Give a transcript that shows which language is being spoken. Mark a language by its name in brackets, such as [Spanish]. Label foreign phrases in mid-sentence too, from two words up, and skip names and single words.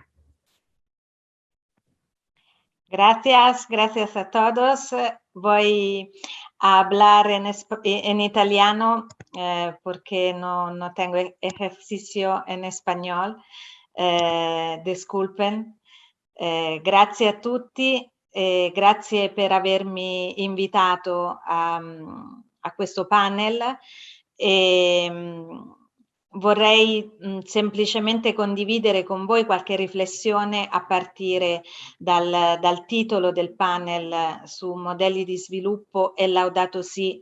[Spanish] Gracias a todos. Voy a hablar en italiano porque no tengo ejercicio en español. Disculpen. [Italian] Grazie a tutti, grazie per avermi invitato a questo panel. Vorrei semplicemente condividere con voi qualche riflessione a partire dal titolo del panel su modelli di sviluppo e Laudato Si.